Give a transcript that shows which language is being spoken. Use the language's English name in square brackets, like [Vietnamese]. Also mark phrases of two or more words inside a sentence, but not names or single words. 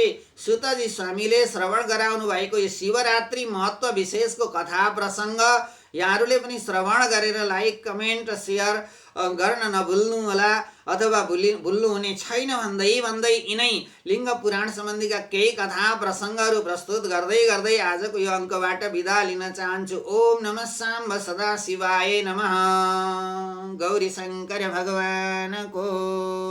[Nepali] सुतजी स्वामीले श्रवण गराउनु भएको यो शिवरात्रि महत्त्व विशेषको कथा प्रसङ्ग यहाँहरूले पनि श्रवण गरेर [English] like, comment, share [Nepali] गर्न नभुल्नुहोला, अथवा भुल्नुहुने छैन भन्दै यिनै लिङ्ग पुराण सम्बन्धीका केही कथा प्रसङ्गहरू प्रस्तुत गर्दै गर्दै आजको यो अङ्कबाट बिदा लिन चाहन्छु। [Sanskrit] ओम नमः साम्ब सदा शिवाय नमः। [Nepali] गौरी शङ्कर भगवानको